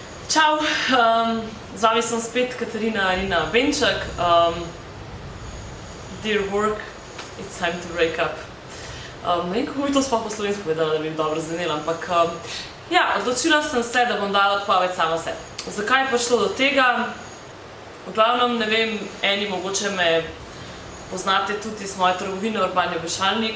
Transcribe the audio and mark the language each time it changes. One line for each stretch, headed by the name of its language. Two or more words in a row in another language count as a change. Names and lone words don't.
Slovenian: Čau, z vami sem spet Katarina Benček.
English: Dear work, it's time to break up.
Slovenian: Ne vem, kako bi to sploh po slovensko povedala, da bi dobro zvenela, ampak odločila sem se, da bom dala odpoved sama sebi. Zakaj je prišlo do tega? V glavnem, ne vem, eni mogoče me poznate tudi iz moje trgovine Urbani obešalnik.